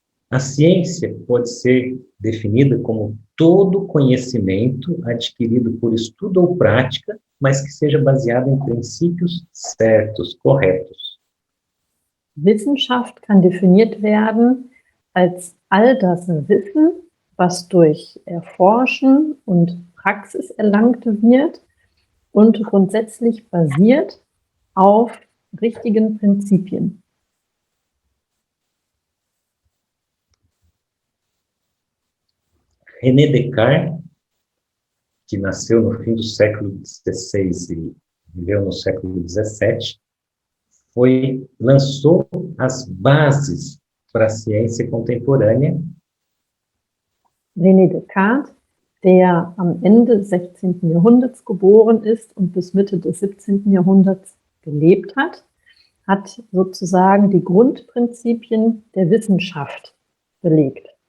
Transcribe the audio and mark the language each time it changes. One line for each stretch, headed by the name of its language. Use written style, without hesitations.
Portuguese: A ciência pode ser definida como todo conhecimento adquirido por estudo ou prática, mas que seja baseado em princípios certos, corretos.
German: Wissenschaft kann definiert werden als all das Wissen, was durch Erforschen und Praxis erlangt wird und grundsätzlich basiert auf richtigen Prinzipien.
Portuguese: René Descartes, que nasceu no fim do século XVI e viveu no século XVII, lançou as bases para a ciência contemporânea.
German: René Descartes, der am Ende des 16. Jahrhunderts geboren ist und bis Mitte des 17. Jahrhunderts gelebt hat, hat sozusagen die Grundprinzipien der Wissenschaft belegt.